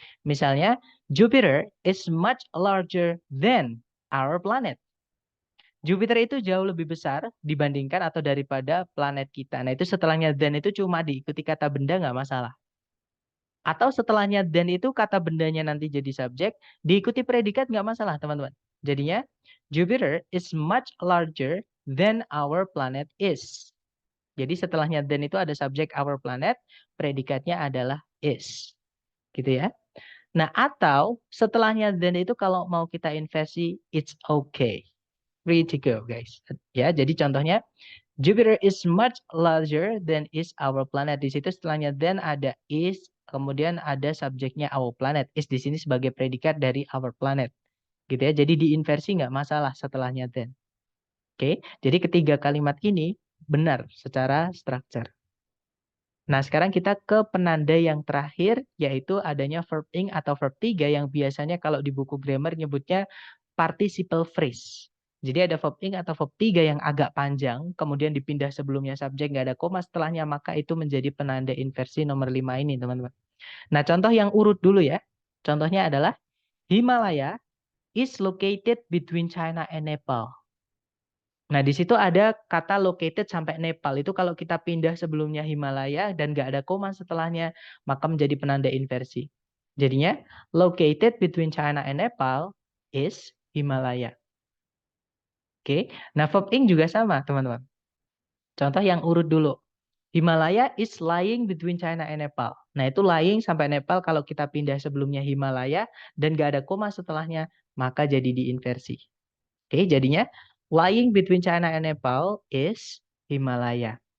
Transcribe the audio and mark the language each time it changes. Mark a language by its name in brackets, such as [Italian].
[Indonesian] Misalnya, [English] Jupiter is much larger than our planet. [Indonesian] Jupiter itu jauh lebih besar dibandingkan atau daripada planet kita. Nah, itu setelahnya than itu cuma diikuti kata benda nggak masalah. Atau setelahnya than itu kata bendanya nanti jadi subjek, diikuti predikat nggak masalah, teman-teman. Jadinya, [English] Jupiter is much larger than our planet is. [Indonesian] Jadi setelahnya than itu ada subjek [English] our planet, [Indonesian] predikatnya adalah is. Gitu ya. Nah, atau setelahnya than itu kalau mau kita inversi, [English] it's okay. Free to go, guys. [Indonesian] Ya, jadi contohnya, [English] Jupiter is much larger than is our planet. [Indonesian] Di situ setelahnya then ada is, kemudian ada subjeknya [English] our planet. [Indonesian] Is di sini sebagai predikat dari our planet. Gitu ya. Jadi diinversi nggak masalah setelahnya then. Oke, jadi ketiga kalimat ini benar secara structure. Nah, sekarang kita ke penanda yang terakhir, yaitu adanya verb ing atau verb 3 yang biasanya kalau di buku grammar nyebutnya participle phrase. Jadi ada verb ing atau verb 3 yang agak panjang, kemudian dipindah sebelumnya subjek, nggak ada koma setelahnya, maka itu menjadi penanda inversi nomor 5 ini, teman-teman. Nah, contoh yang urut dulu ya. Contohnya adalah, [English] Himalaya is located between China and Nepal. [Indonesian] Nah, di situ ada kata located sampai Nepal. Itu kalau kita pindah sebelumnya Himalaya dan nggak ada koma setelahnya, maka menjadi penanda inversi. Jadinya, [English] located between China and Nepal is Himalaya. [Indonesian] Oke, nah verb ing juga sama, teman-teman. Contoh yang urut dulu. [English] Himalaya is lying between China and Nepal. [Indonesian] Nah, itu lying sampai Nepal kalau kita pindah sebelumnya Himalaya dan nggak ada koma setelahnya, maka jadi diinversi. Oke, jadinya [English] lying between China and Nepal is Himalaya.